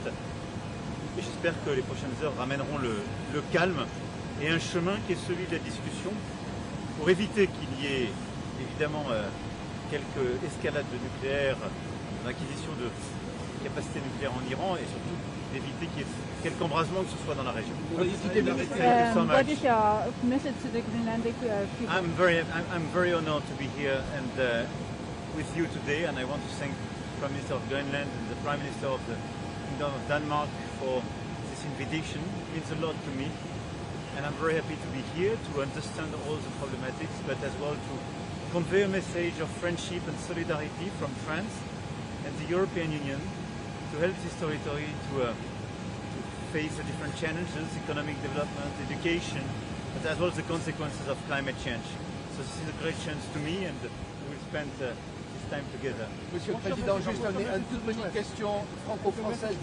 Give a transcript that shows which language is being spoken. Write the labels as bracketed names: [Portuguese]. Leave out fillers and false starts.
[French] Et j'espère que les prochaines heures ramèneront le calme et un chemin qui est celui de la discussion pour éviter qu'il y ait évidemment quelques escalades de nucléaire, l'acquisition de capacités nucléaires en Iran et surtout d'éviter qu'il y ait quelque embrasement que ce soit dans la région. [English] What is your message to the Greenlandic people? I'm very honored to be here and with you today, and I want to thank the Prime Minister of Greenland and the Prime Minister of the Kingdom of Denmark for this invitation. It means a lot to me, and I'm very happy to be here to understand all the problematics, but as well to convey a message of friendship and solidarity from France and the European Union to help this territory to face the different challenges, economic development, education, but as well as the consequences of climate change. So this is a great chance to me and we will spend this time together. [French] Monsieur le Président, juste une toute petite question franco-française.